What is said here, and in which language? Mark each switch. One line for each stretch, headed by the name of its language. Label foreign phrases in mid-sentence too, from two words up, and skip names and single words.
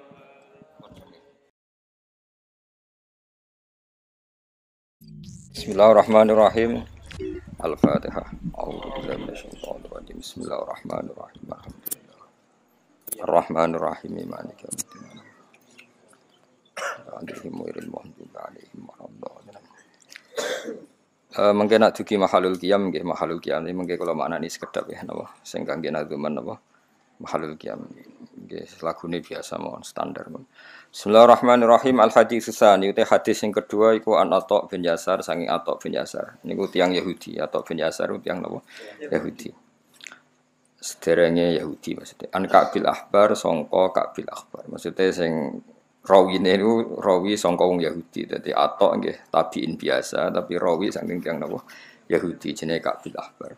Arabic: بسم الله الرحمن الرحيم. الفاتحة. أعوذ بالله من الشيطان الرجيم. بسم الله الرحمن الرحيم. الحمد لله. الرحمن الرحيم. مالك يوم الدين. عليهم غير المغضوب عليهم ولا الضالين.
Javanese: Mengke nak dugi
Arabic: محل القيام
Javanese: nggih
Arabic: محل القيام
Javanese: mengke kula maknani sekedhap ya napa sing kangge nadzuman napa
Arabic: محل القيام
Javanese: nggih lagune biasa mawon standar mawon. Bismillahirrahmanirrahim.
Arabic: الحديث الثاني
Javanese: uti hadis sing kedua iku an Atha bin Yasar saking Atha bin Yasar niku tiyang Yahudi Atha bin Yasar tiyang napa Yahudi sederenge Yahudi maksudnya an Ka'bil Ahbar sangka Ka'bil Ahbar maksudnya sing rawine niku rawi sangka wong Yahudi dadi Atha nggih tabiin biasa tapi rawi saking tiyang napa Yahudi jenenge Ka'bil Ahbar.